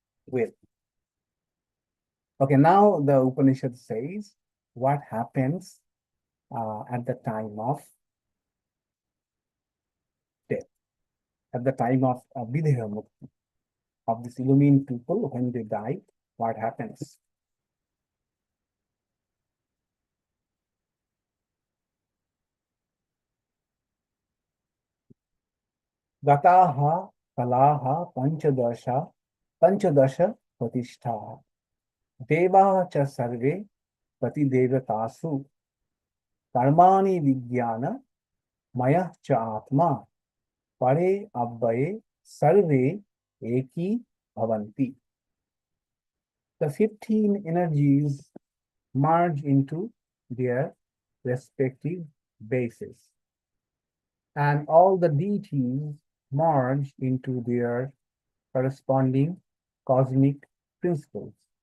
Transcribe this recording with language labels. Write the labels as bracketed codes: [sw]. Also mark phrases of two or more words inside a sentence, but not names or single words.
[en] Okay, now the Upanishad says what happens at the time of death, at the time of [sa] विदेह मुक्ति, [en] of these illumined people when they die, what happens? [sa] गताः कलाः पञ्चदश प्रतिष्ठाः. देवाः च सर्वे प्रति देवतासु. कर्माणि विज्ञान मयः च आत्मा. परे अव्यये सर्वे एकी भवन्ति. [en] The 15 energies merge into their respective bases, and all the deities merge into their corresponding cosmic principles.